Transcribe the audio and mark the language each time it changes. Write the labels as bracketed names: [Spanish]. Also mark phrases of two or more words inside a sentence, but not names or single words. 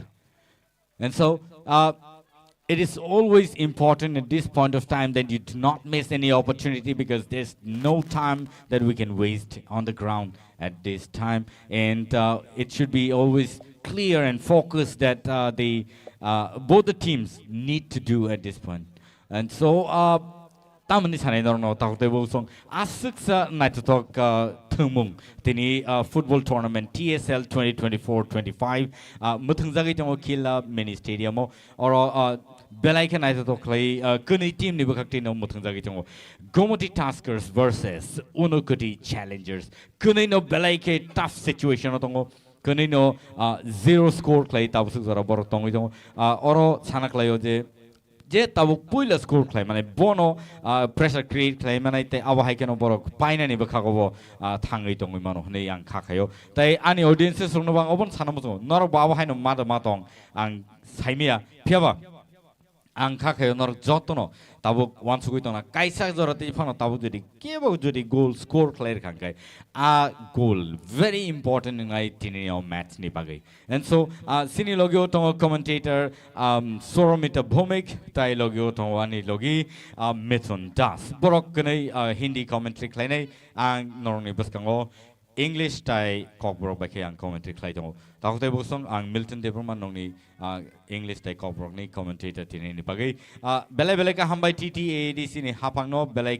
[English] And so it is always important at this point of time that you do not miss any opportunity, because there's no time that we can waste on the ground at this time. And it should be always clear and focused that the both the teams need to do at this point. And so, [Kok Borok] tamani sanay no takte bo song asuksa naitotok thumung tini [English] football tournament [Kok Borok] TSL 2024-25 muthungjagi tong khila [English] mini stadium [Kok Borok] or belai ke naitotok lai kuni team ni bakti no muthungjagi tong Gomoti Tuskers versus Unakoti Challengers kuni no belai ke [English] tough situation [Kok Borok] tong kuni no 0 score klai tabusuk zara bor tong tong oro sanak layo je tabu puila score claim mane bono [English] pressure create [Kok Borok] claim mane te awa hai keno borok paina ni bakha go thangai tongoi mano nei ang khakhayo tai ani audiences sungno bang obon sanamo so nor bawa hai no mada matong ang saimia phiaba ang khakhayo nor jotono tabu wan sugui tona kaisa jorate ifano tabu jodi [English] goal score player [Kok Borok] khangkai [English] a goal very important [Kok Borok] in ai tinio match ni bagai. And so sini logio to commentator Soromita Bhomik tai logio to ani logi Mithun Das borok kanai [English] Hindi commentary [Kok Borok] klai ang norni baskango English tai kokborok bakai ang commentary klai to takute bosong ang Milton Deverman nongni English tai kokborok ni commentator tini ni bagai belai ka hambai TTADC ni hapang no belai